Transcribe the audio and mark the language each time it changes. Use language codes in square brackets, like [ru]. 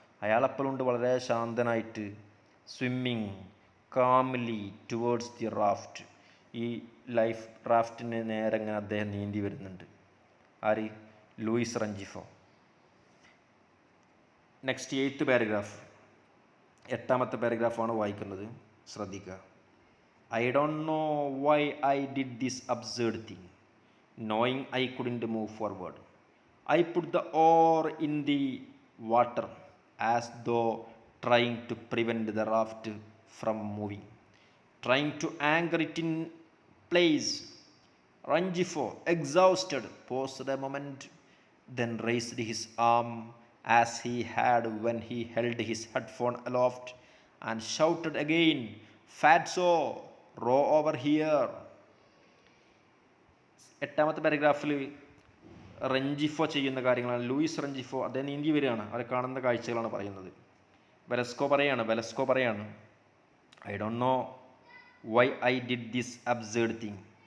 [ml] അയാളപ്പോഴുണ്ട് വളരെ ശാന്തനായിട്ട്, [en] swimming calmly towards the raft, [ml] ഈ life റാഫ്റ്റിന് നേരെ ഇങ്ങനെ അദ്ദേഹം നീന്തി വരുന്നുണ്ട്. ആര്? ലൂയിസ് റെഞ്ചിഫോ. [en] next 8th paragraph, [ml] 8ാമത്തെ പാരഗ്രാഫാണ് വായിക്കുന്നത്, ശ്രദ്ധിക്കുക. [en] I don't know why I did this absurd thing, knowing I couldn't move forward. I put the oar in the water as though trying to prevent the raft from moving, trying to anchor it in place. Rengifo, exhausted, paused a moment, then raised his arm as he had when he held his headphone aloft and shouted again, "Fatso, row over here." [ml] 8ാമത്തെ പാരഗ്രാഫിൽ റെഞ്ചിഫോ ചെയ്യുന്ന കാര്യങ്ങളാണ്. Luis റെഞ്ചിഫോ അദ്ദേഹം നീന്തി വരികയാണ്, അവരെ കാണുന്ന കാഴ്ചകളാണ് പറയുന്നത്. Velasco പറയാണ്, [en] I don't know why I did this absurd thing,